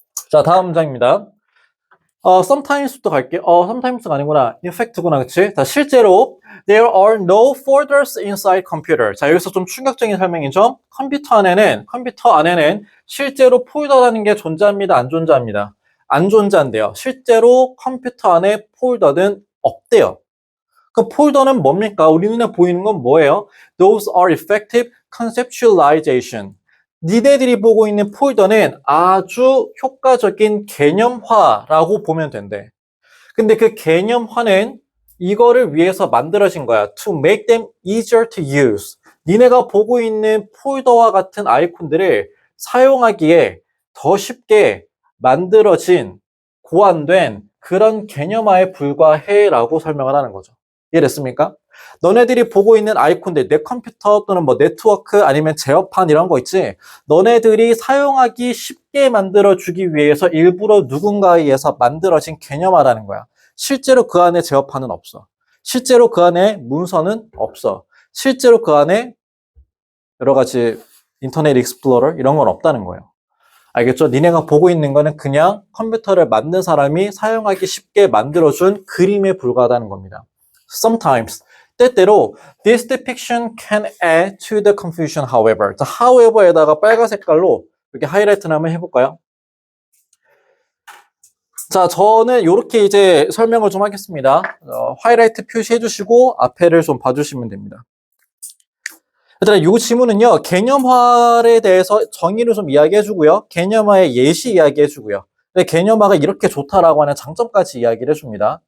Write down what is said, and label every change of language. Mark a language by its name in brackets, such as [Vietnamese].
[Korean] 자, 다음 문장입니다. sometimes부터 갈게요. sometimes가 아니구나. in fact구나, 그치? 자, 실제로 [English] there are no folders inside computer. [Korean] 자, 여기서 좀 충격적인 설명이죠. 컴퓨터 안에는 실제로 폴더라는 게 존재합니다, 안 존재합니다? 안 존재한대요. 실제로 폴더 안에 폴더는 없대요. 그 폴더는 뭡니까? 우리 눈에 보이는 건 뭐예요? [English] Those are effective conceptualization. [Korean] 니네들이 보고 있는 폴더는 아주 효과적인 개념화라고 보면 된대. 근데 그 개념화는 이거를 위해서 만들어진 거야. [English] To make them easier to use. [Korean] 니네가 보고 있는 폴더와 같은 아이콘들을 사용하기에 더 쉽게 만들어진, 고안된 그런 개념화에 불과해라고 설명을 하는 거죠. 이해됐습니까? 너네들이 보고 있는 아이콘들, 내 컴퓨터 또는 뭐 네트워크 아니면 제어판 이런 거 있지? 너네들이 사용하기 쉽게 만들어주기 위해서 일부러 누군가에 의해서 만들어진 개념화라는 거야. 실제로 그 안에 제어판은 없어. 실제로 그 안에 문서는 없어. 실제로 그 안에 여러 가지 인터넷 익스플로러 이런 건 없다는 거예요. 알겠죠? 니네가 보고 있는 거는 그냥 컴퓨터를 만든 사람이 사용하기 쉽게 만들어준 그림에 불과하다는 겁니다. [English] Sometimes, [Korean] 때때로 [English] this depiction can add to the confusion, however. [Korean] 자, however에다가 빨간 색깔로 이렇게 하이라이트를 한번 해볼까요? 자, 저는 이렇게 이제 설명을 좀 하겠습니다. 하이라이트 표시해 주시고 앞에를 좀 봐주시면 됩니다. 일단 이 지문은요, 개념화에 대해서 정의를 좀 이야기해 주고요. 개념화의 예시 이야기해 주고요. 개념화가 이렇게 좋다라고 하는 장점까지 이야기를 해줍니다.